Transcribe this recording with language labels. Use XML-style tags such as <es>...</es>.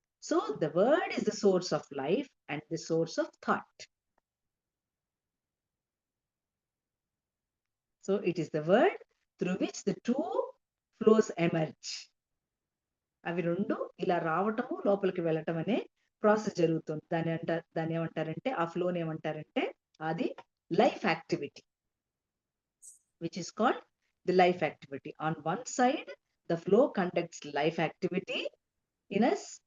<en>So the word is the source of life and the source of thought. So it is the word through which the two flows emerge.</en> <te>అవి రెండు ఇలా రావటము, లోపలికి వెళ్ళటం అనే process జరుగుతుంది. దాన్ని ఏమంటారంటే, ఆ ఫ్లోని ఏమంటారంటే అది life activity,</te> <en>which is called the life activity. On one side, the flow conducts life activity in us.</en>